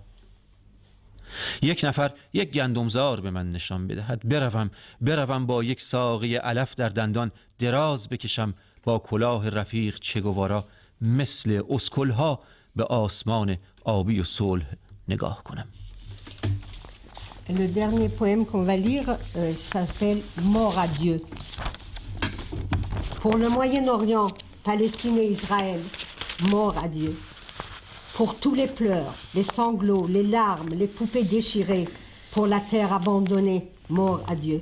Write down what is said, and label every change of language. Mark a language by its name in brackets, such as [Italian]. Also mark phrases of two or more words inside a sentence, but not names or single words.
[Persian] یک نفر یک گندمزار به من نشان بدهد، بروم با یک ساقه علف در دندان دراز بکشم، با کلاه رفیق چگوارا مثل اسکلها به آسمان آبی و صلح نگاه کنم. [French] Le dernier poème qu'on va lire s'appelle Mort à Dieu. Pour le Moyen-Orient, Palestine et Israël, mort à Dieu. Pour tous les pleurs, les sanglots, les larmes, les poupées déchirées, pour la terre abandonnée, mort à Dieu.